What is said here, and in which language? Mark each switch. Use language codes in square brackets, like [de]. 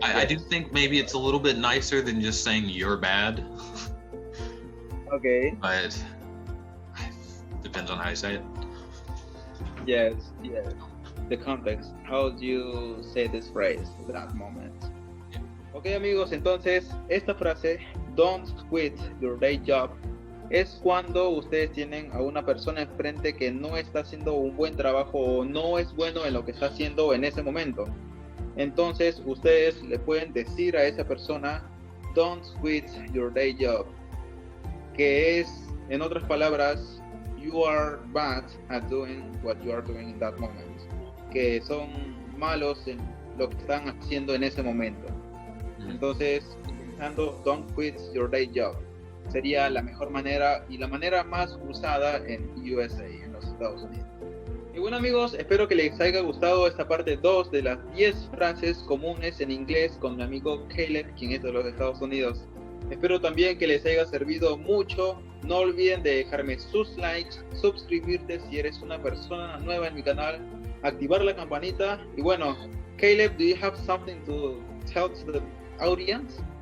[en] I do think maybe it's a little bit nicer than just saying "you're bad." Okay. But depends on how you say it. Yes. The context. How do you say this phrase at that moment? [es] Okay, amigos, entonces esta frase [en] "don't quit your day job" [es] es cuando ustedes tienen a una persona enfrente que no está haciendo un buen trabajo o no es bueno en lo que está haciendo en ese momento. Entonces ustedes le pueden decir a esa persona [en] "don't quit your day job", [es] que es, en otras palabras, [en] you are bad at doing what you are doing in that moment, [es] que son malos en lo que están haciendo en ese momento. Entonces, utilizando [en] "don't quit your day job" [es] sería la mejor manera y la manera más usada en USA, en los Estados Unidos. Y bueno, amigos, espero que les haya gustado esta parte 2 de las 10 frases comunes en inglés con mi amigo Caleb, quien es de los Estados Unidos. Espero también que les haya servido mucho. No olviden de dejarme sus likes, suscribirte si eres una persona nueva en mi canal, activar la campanita. Y bueno, [en] Caleb, do you have something to tell to the audience?